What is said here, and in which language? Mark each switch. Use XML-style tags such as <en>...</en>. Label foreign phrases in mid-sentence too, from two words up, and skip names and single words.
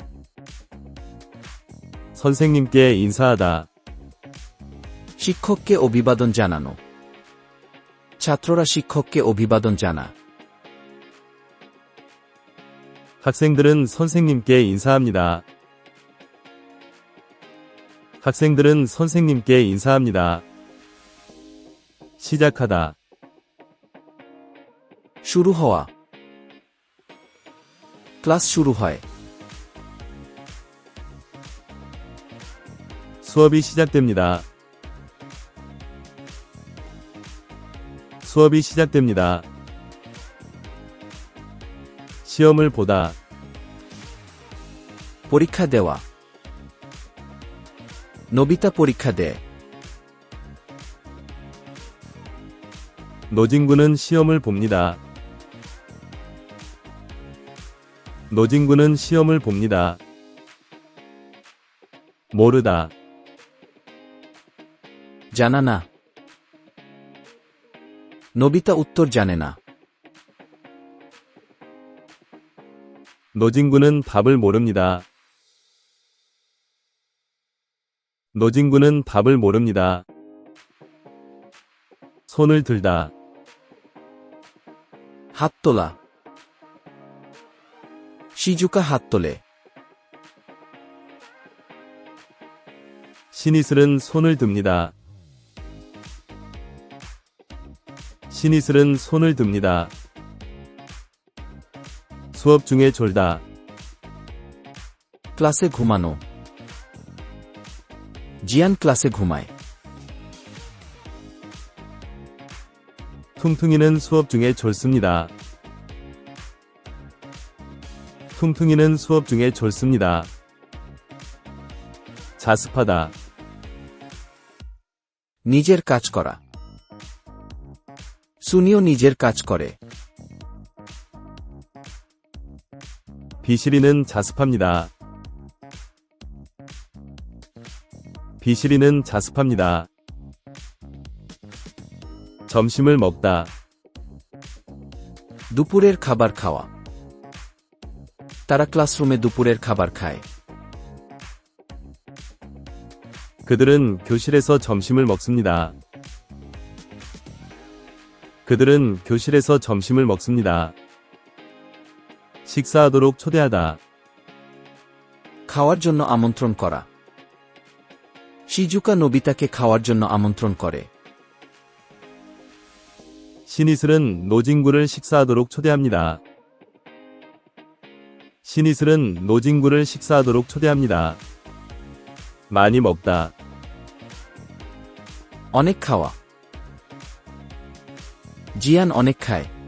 <ko>선생님께 인사하다.</ko> <bn>শিক্ষককে অভিবাদন জানানো ছাত্ররা শিক্ষককে অভিবাদন জানা</bn> <ko>학생들은 선생님께 인사합니다. 학생들은 선생님께 인사합니다. 시작하다.</ko> <bn>শুরু হওয়া ক্লাস শুরু হয়</bn> <ko>수업이 시작됩니다. 수업이 시작됩니다. 시험을 보다.</ko> <bn>পরীক্ষা দেওয়া নোবিতা পরীক্ষা দেয়</bn> <ko>노진구는 시험을 봅니다. 노진구는 시험을 봅니다. 모르다.</ko> <bn>জানা না নোবিতা উত্তর জানে না</bn> <ko>노진구는 밥을 모릅니다. 노진구는 밥을 모릅니다. 손을 들다.</ko> <bn>হাত তোলা 시주카 হাত তোলে</bn> <ko>신이슬은 손을 듭니다. 신이슬은 손을 듭니다. 수업 중에 졸다.</ko> <bn>ক্লাসে ঘুমানো জিয়ান ক্লাসে ঘুমায়</bn> <ko>퉁퉁이는 수업 중에 졸습니다. 퉁퉁이는 수업 중에 졸습니다. 자습하다.</ko> <bn>নিজের কাজ করা সুনিও নিজের কাজ করে</bn> <ko>비실이는 자습합니다. 비실이는 자습합니다. 점심을 먹다.</ko> <bn>দুপুরের খাবার খাওয়া তারা ক্লাসরুমে দুপুরের খাবার খায়</bn> <ko>그들은 교실에서 점심을 먹습니다. 그들은 교실에서 점심을 먹습니다. 식사하도록 초대하다.</ko> <bn>খাওয়ার জন্য আমন্ত্রণ করা শিজুকা নোবিতাকে খাওয়ার জন্য আমন্ত্রণ করে</bn> <ko>신이슬은 노진구를 식사하도록 초대합니다. 신이슬은 노진구를 식사하도록 초대합니다. 많이 먹다.</ko> <bn>অনেক খাওয়া জিয়ান অনেক খায়</bn>